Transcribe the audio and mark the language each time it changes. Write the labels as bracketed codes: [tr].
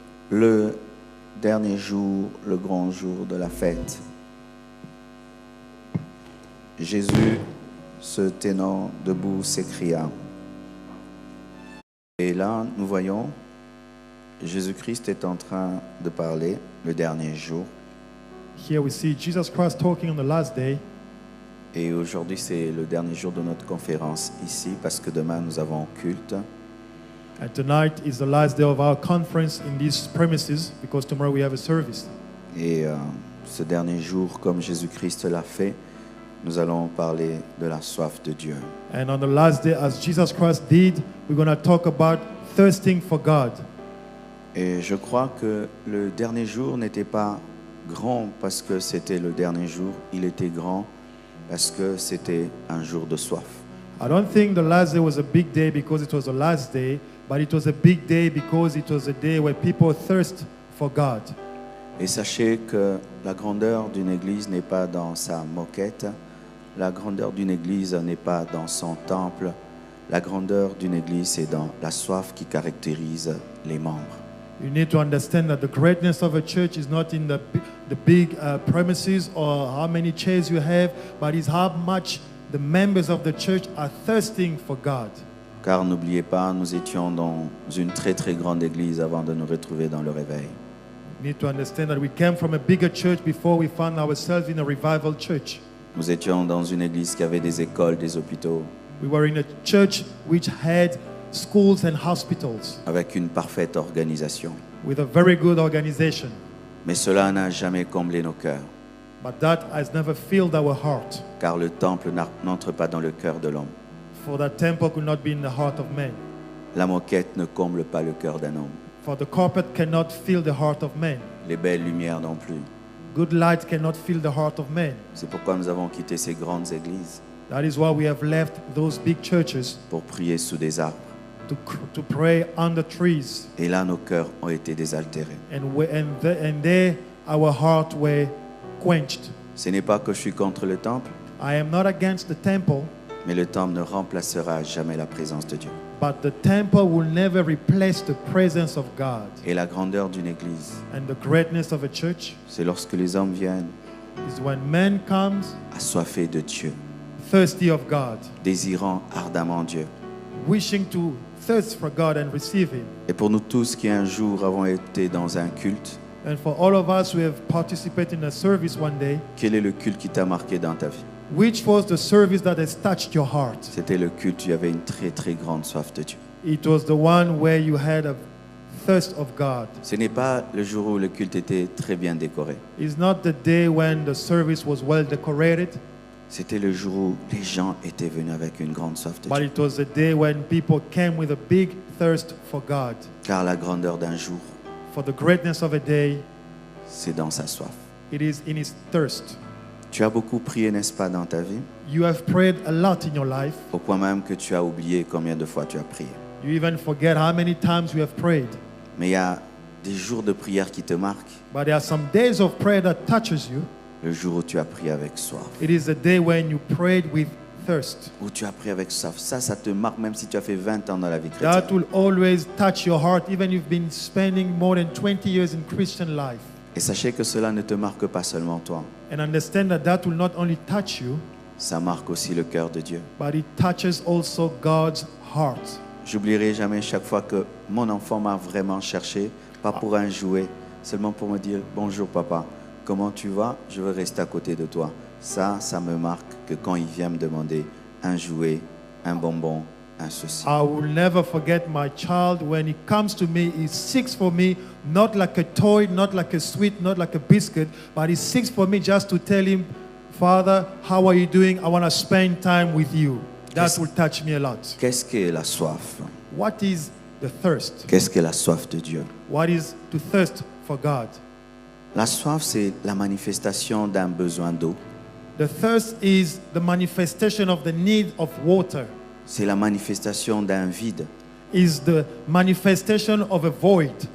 [fr] Le dernier jour, le grand jour de la fête. Jésus, se tenant debout, s'écria. Et là, nous voyons, Jésus-Christ est en train de parler le dernier jour. [en] Here we see Jesus Christ talking on the last day. [fr] Et aujourd'hui, c'est le dernier jour de notre conférence ici parce que demain, nous avons culte. [en] And tonight is the last day of our conference in these premises because tomorrow we have a service. [fr] Et ce dernier jour, comme Jésus-Christ l'a fait, nous allons parler de la soif de Dieu. [en] And on the last day, as Jesus Christ did, we're going to talk about thirsting for God. [fr] Et je crois que le dernier jour n'était pas grand parce que c'était le dernier jour. Il était grand parce que c'était un jour de soif. [en] I don't think the last day was a big day because it was the last day, but it was a big day because it was a day where people thirst for God. [fr] Et sachez que la grandeur d'une église n'est pas dans sa moquette. La grandeur d'une église n'est pas dans son temple. La grandeur d'une église, c'est dans la soif qui caractérise les membres. [en] You need to understand that the greatness of a church is not in the big premises or how many chairs you have, but is how much the members of the church are thirsting for God. [fr] Car n'oubliez pas, nous étions dans une très très grande église avant de nous retrouver dans le réveil. [en] You need to understand that we came from a bigger church before we found ourselves in a revival church. [fr] Nous étions dans une église qui avait des écoles, des hôpitaux, [en] We were in a church which had schools and hospitals [fr] avec une parfaite organisation. [en] with a very good organization. [fr] Mais cela n'a jamais comblé nos cœurs, [en] But that has never filled our heart. [fr] car le temple n'entre pas dans le cœur de l'homme. [en] For the temple could not be in the heart of man. [fr] La moquette ne comble pas le cœur d'un homme. [en] For the carpet cannot fill the heart of man. [fr] Les belles lumières non plus. [en] Good light cannot fill the heart of man. [fr] C'est pourquoi nous avons quitté ces grandes églises [en] That is why we have left those big churches [fr] pour prier sous des arbres. [en] to pray under trees. [fr] Et là, nos cœurs ont été désaltérés. [en] And there our heart were quenched. [fr] Ce n'est pas que je suis contre le temple, [en] I am not against the temple, [fr] mais le temple ne remplacera jamais la présence de Dieu. [en] but the temple will never replace the presence of God. [fr] Et la grandeur d'une église, [en] And the greatness of a church [fr] c'est lorsque les hommes viennent [en] is when man comes [fr] assoiffés de Dieu, [en] thirsty of God, [fr] désirant ardemment Dieu. [en] wishing to thirst for God and receive Him. [fr] Et pour nous tous qui un jour avons été dans un culte, [en] And for all of us who have participated in a service one day, [fr] quel est le culte qui t'a marqué dans ta vie? [en] which was the service that has touched your heart? [fr] C'était le culte où il y avait une très très grande soif de Dieu. [en] It was the one where you had a thirst of God. [fr] Ce n'est pas le jour où le culte était très bien décoré. [en] It's not the day when the service was well decorated, [fr] C'était le jour où les gens étaient venus avec une grande soif de [en] but [fr] Dieu. [en] it was the day when people came with a big thirst for God. [fr] Car la grandeur d'un jour, [en] For the greatness of a day, [fr] c'est dans sa soif. [en] it is in His thirst. [fr] Tu as beaucoup prié, n'est-ce pas, dans ta vie? [en] You have prayed a lot in your life. [fr] Au point même que tu as oublié combien de fois tu as prié. [en] You even forget how many times you have prayed. [fr] Mais il y a des jours de prière qui te marquent. [en] But there are some days of prayer that touches you. [fr] Le jour où tu as prié avec soif. [en] It is the day when you prayed with thirst. [fr] Où tu as prié avec soif. Ça te marque même si tu as fait 20 ans dans la vie [en] That [fr] chrétienne. [en] will always touch your heart, even if you've been spending more than 20 years in Christian life. [fr] Et sachez que cela ne te marque pas seulement toi. [en] And understand that that will not only touch you, [fr] Ça marque aussi le cœur de Dieu. [en] but it touches also God's heart. [fr] J'oublierai jamais chaque fois que mon enfant m'a vraiment cherché, pas pour un jouet, seulement pour me dire bonjour papa, comment tu vas? Je veux rester à côté de toi. Ça me marque que quand il vient me demander un jouet, un bonbon, un ceci. [en] I will never forget my child when he comes to me, he seeks for me, not like a toy, not like a sweet, not like a biscuit, but he seeks for me just to tell him, Father, how are you doing? I want to spend time with you. That will touch me a lot. [fr] Qu'est-ce qu'est la soif? [en] What is the thirst? [fr] Qu'est-ce qu'est la soif de Dieu? [en] What is to thirst for God? [fr] La soif, c'est la manifestation d'un besoin d'eau. [en] The thirst is the manifestation of the need of water, [fr] C'est la manifestation d'un vide, [en] is the manifestation of a void,